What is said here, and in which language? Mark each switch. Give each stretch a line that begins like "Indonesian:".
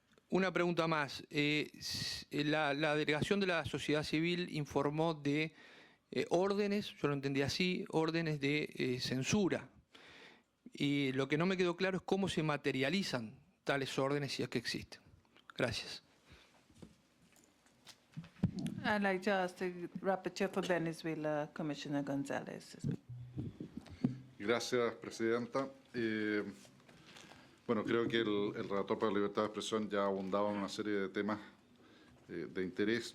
Spanish: Una pregunta más. La delegación de la sociedad civil informó de órdenes, yo lo entendí así, órdenes de censura. Y lo que no me quedó claro es cómo se materializan tales órdenes si es que existen. Gracias.
English: I'd like to ask the Rapporteur for Venezuela, Commissioner González.
Spanish: Gracias, Presidenta. Bueno, creo que el relator para la libertad de expresión ya abundaba en una serie de temas de interés.